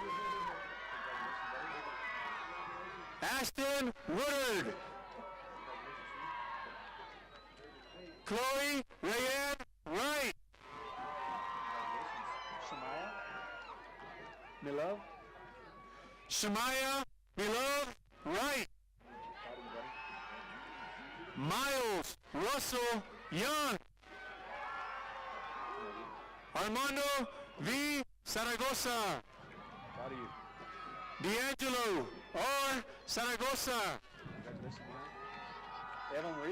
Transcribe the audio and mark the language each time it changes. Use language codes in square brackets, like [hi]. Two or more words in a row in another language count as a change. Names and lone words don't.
[en] Ashton Woodard. Chloe Rayanne Wright. Milov. Shemaya Milov Wright. Miles Russell Young. Armando V. Zaragoza. Proud of you. D'Angelo R. Zaragoza. Congratulations, man. Eva Marie.